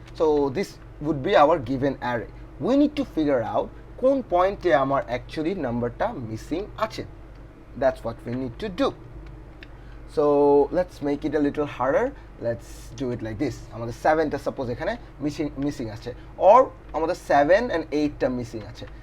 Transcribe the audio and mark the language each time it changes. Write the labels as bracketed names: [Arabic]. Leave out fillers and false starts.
[English] So this would be our given array. We need to figure out [Bangla] কোন পয়েন্টে আমার actually নাম্বারটা missing আছে। [English] That's what we need to do. So let's make it a little harder. Let's do it like this. [Bangla] আমাদের 7টা suppose এখানে missing আছে, or আমাদের 7 and 8টা missing আছে।